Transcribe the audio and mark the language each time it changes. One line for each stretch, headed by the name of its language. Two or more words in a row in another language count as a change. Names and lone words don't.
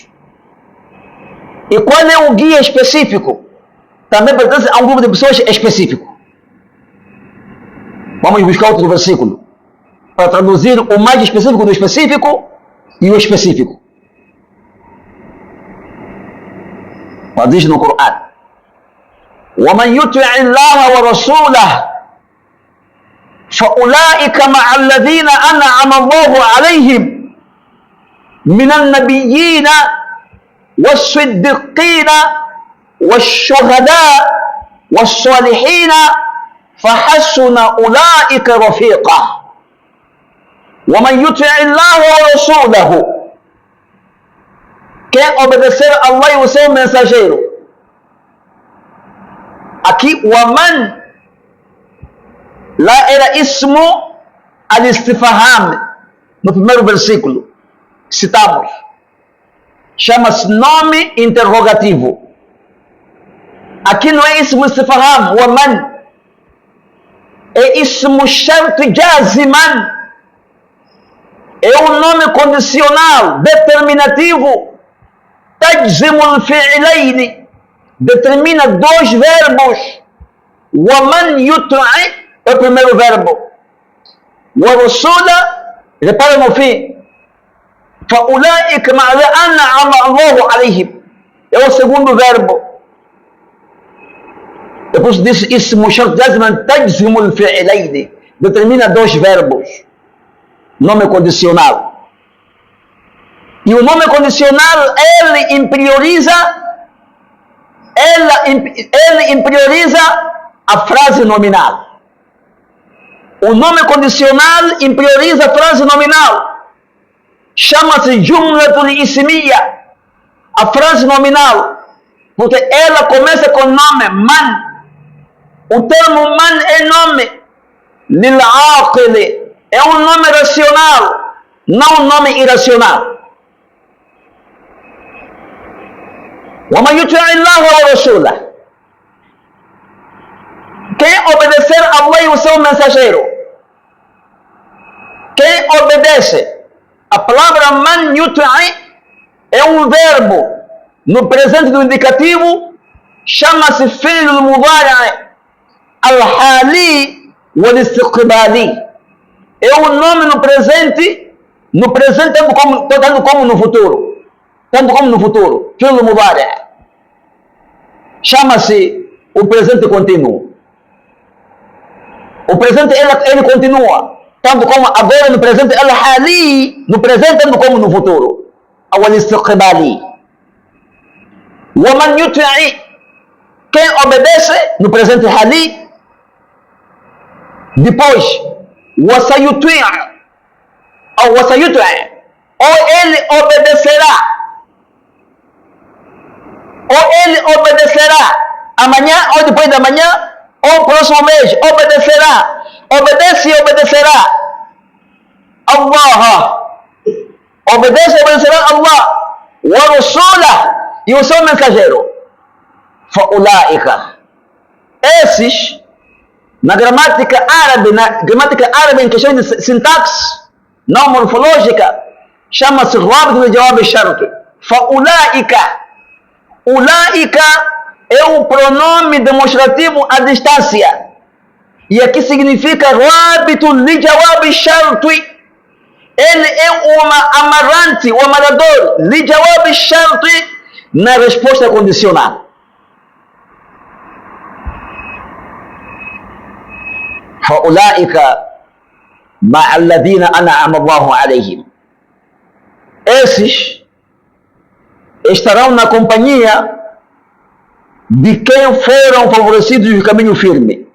Portuguese: E qual é o guia específico? Também pertence a um grupo de pessoas específico. Vamos buscar outro versículo para traduzir o mais específico do específico e o específico. Diz no Coran:
Arabic: وَمَنْ يُطِعِ اللَّهَ وَرَسُولَهُ فَأُولَٰئِكَ مَعَ الَّذِينَ أَنْعَمَ اللَّهُ عَلَيْهِمْ مِنَ النَّبِيِّينَ وَالصِّدِّقِينَ وَالشُّهَدَاءِ وَالصَّالِحِينَ فَحَسُنَ أُولَٰئِكَ رَفِيقًا. وَمَنْ يُطِعِ اللَّهَ وَرَسُولَهُ,
Portuguese: quem obedecer a Allah e o seu mensageiro. Aqui o aman lá era
Arabic: اسم الاستفهام,
Portuguese: no primeiro versículo citamos, chama-se nome interrogativo. Aqui não é
Arabic: اسم استفهام,
Portuguese: o aman é
Arabic: اسم شرط جازماً,
Portuguese: é um nome condicional, determinativo.
Arabic: تجزم الفعلين,
Portuguese: determina dois verbos.
Arabic: ومن يطع
Portuguese: é o primeiro verbo.
Arabic: ورسوله,
Portuguese: repara no fim.
Arabic: فأولئك مع الذين أنعم الله عليهم,
Portuguese: é o segundo verbo. Depois disse
Arabic: اسم شرط جازم تجزم الفعلين,
Portuguese: determina dois verbos. Nome condicional. E o nome condicional, ele interioriza a frase nominal. O nome condicional interioriza a frase nominal. Chama-se
Arabic: الجملة الاسمية,
Portuguese: a frase nominal. porque ela começa com o nome man. O termo man é nome lil-aqili, é um nome racional, não um nome irracional.
Arabic: وَمَنْ يُطِعِ اللَّهَ وَرَسُولَهُ,
Portuguese: quem obedecer a Allah e o seu mensageiro, quem obedece, a palavra
Arabic: من يطع
Portuguese: é um verbo no presente do indicativo, chama-se
Arabic: الفعل المضارع الحالي والاستقبالي.
Portuguese: É um nome no presente tanto como no futuro. Tanto como no futuro.
Arabic: الفعل المضارع'
Portuguese: chama-se o presente contínuo. O presente ele continua, tanto como agora no presente, al-hali, no presente tanto como no futuro.
Arabic: Al-istiqbali. وَمَنْ يُطِعِ,
Portuguese: quem obedece no presente hali, depois وَسَيُطِعْ ou وَسَيُطِعْ, ou ele obedecerá amanhã ou depois da manhã ou próximo mês, obedece e obedecerá Allah, obedece e obedecerá Allah,
Arabic: ورسوله,
Portuguese: e o seu mensageiro. Fa'ulaika, esses, na gramática árabe em questão de sintaxe, não morfológica, chama-se rábido de
Arabic: جواب شرط.
Portuguese: Fa'ulaika, ulaika é o pronome demonstrativo à distância. E aqui significa rábido
Arabic: لجواب شرط.
Portuguese: Ele é um amarrante, um amarrador
Arabic: لجواب شرط,
Portuguese: na resposta condicional.
Arabic: فَأُولَٰئِكَ مَعَ الَّذِينَ أَنْعَمَ اللَّهُ عَلَيْهِمْ,
Portuguese: esses estarão na companhia de quem foram favorecidos no caminho firme.